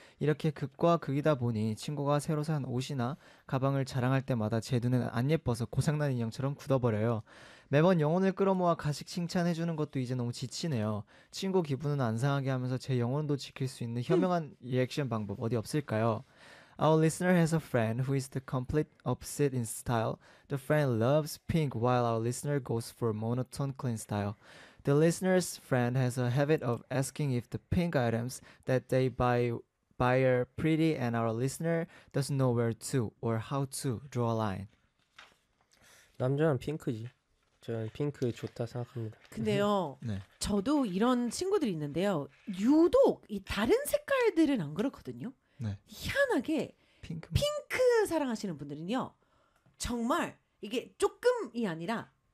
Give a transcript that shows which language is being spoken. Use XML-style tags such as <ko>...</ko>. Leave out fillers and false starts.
<ko>이렇게 극과 극이다 보니 친구가 새로 산 옷이나 가방을 자랑할 때마다 제 눈엔 안 예뻐서 고장난 인형처럼 굳어버려요. 매번 영혼을 끌어모아 가식 칭찬해주는 것도 이제 너무 지치네요. 친구 기분은 안 상하게 하면서 제 영혼도 지킬 수 있는 현명한 리액션 방법 어디 없을까요?</ko> <en>Our listener has a friend who is the complete opposite in style. The friend loves pink while our listener goes for monotone clean style. The listener's friend has a habit of asking if the pink items that they buy are pretty and our listener doesn't know where to or how to draw a line.</en> <ko>남자는 핑크지. 저는 핑크 좋다 생각합니다. 근데요, 네. 저도 이런 친구들이 있는데요. 유독 이 다른 색깔들은 안 그렇거든요. 네. 희한하게 핑크만. 핑크 사랑하시는 분들은요 정말 이게 조금이 아니라</ko>